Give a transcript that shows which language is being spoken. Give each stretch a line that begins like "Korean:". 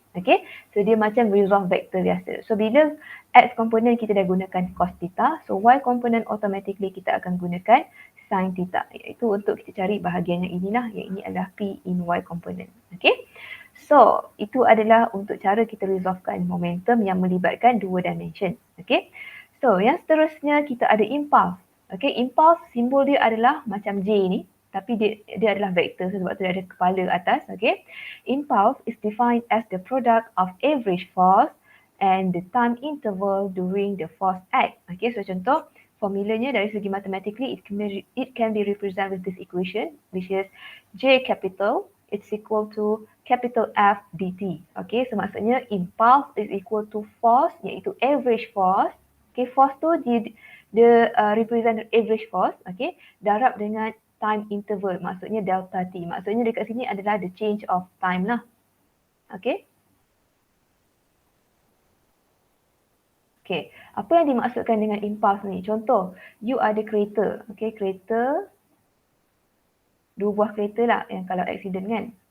Malay: Okay, so dia macam resolve vektor biasa. So bila X component kita dah gunakan cos theta, so Y component automatically kita akan gunakan sin theta, iaitu untuk kita cari bahagian yang inilah, yang ini adalah P in Y component. Okay, so itu adalah untuk cara kita resolvekan momentum yang melibatkan dua dimension. Okay, so yang seterusnya kita ada impulse. Okay, impulse simbol dia adalah macam J ni, tapi dia adalah vektor, sebab tu dia ada kepala atas.
English: Okay, impulse is defined as the product of average force and the time interval during the force act. Okay, so
Malay: contoh formulanya dari segi
English: mathematically, it can be represented with this equation, which is J capital it's equal to capital F dt.
Malay: Okay, so maksudnya
English: impulse is equal to force,
Malay: iaitu average force. Okay, force tu dia represent average force. Okay, darab dengan time interval, maksudnya delta t. Maksudnya dekat sini adalah
English: the change of time
Malay: lah. Okay. Okay, apa yang dimaksudkan dengan impulse ni? Contoh, you ada kereta. Okay, kereta, dua buah kereta lah yang kalau accident kan.